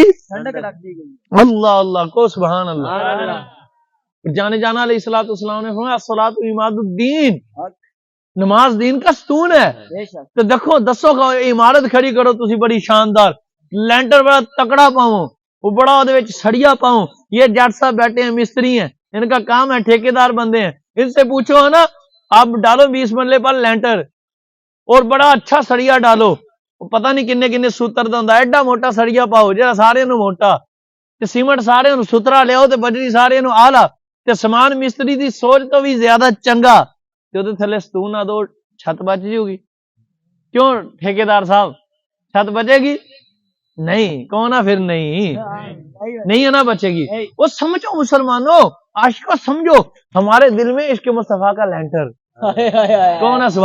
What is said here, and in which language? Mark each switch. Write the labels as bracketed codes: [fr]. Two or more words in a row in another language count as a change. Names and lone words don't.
[ur] ٹھنڈک رکھ دی گئی. اللہ اللہ کو سبحان اللہ. جانے جانا علیہ الصلوۃ والسلام نے فرمایا [ar] الصلاۃ عماد الدین, [ur] نماز دین کا ستون ہے. [pa] تو دیکھو دسو کا عمارت کھڑی کرو تسی بڑی شاندار, لینٹر بڑا تکڑا پاؤں, وہ بڑا دے وچ سڑیا پاؤں. [ur] یہ جٹ صاحب بیٹھے ہیں مستری ہیں, ان کا کام ہے ٹھیکیدار بندے ہیں. ان سے پوچھو نا آپ ڈالو 20 مرلے پر لینٹر اور بڑا اچھا سڑیا ڈالو, [pa] پتہ نہیں کنے کنے سوتر دا ہوندا, ایڈا موٹا سڑیا پاؤ جڑا سارے نو موٹا تے سیمنٹ سارے نو ستھرا لیاؤ تے بجری سارے نو آلہ تے سامان مستری دی سوچ تو بھی زیادہ چنگا تے اودے تھلے ستون نہ دو چھت بچ جی ہوگی. [ur] کیوں ٹھیکیدار صاحب چھت بچے گی نہیں؟ کون ہے پھر نہیں ہے نا بچے گی. وہ سمجھو مسلمانوں, عاشقوں سمجھو ہمارے دل میں عشق مصطفیٰ کا لینٹر کون ہے؟